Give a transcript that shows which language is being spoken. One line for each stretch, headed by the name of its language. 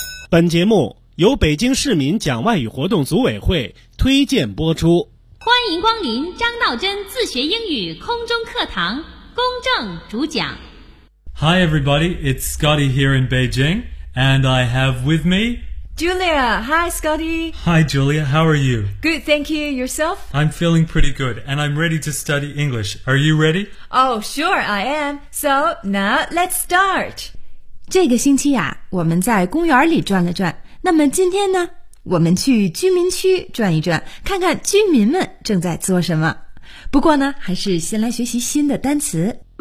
Chinese: 本节目由北京市民讲外语活动组委会推荐播出。欢迎光临张道真自学英语空中课堂，公正主讲。
English: Hi everybody, it's Scotty here in Beijing, and I have with me... Julia! Hi Scotty! Hi Julia, how are you? Good, thank you. Yourself? I'm feeling pretty good, and I'm ready to study English. Are you ready? Oh, sure, I am. So, now, let's start!
Chinese: 这个星期啊，我们在公园里转了转。那么今天呢，我们去居民区转一转，看看居民们正在做什么。不过呢，还是先来学习新的单词。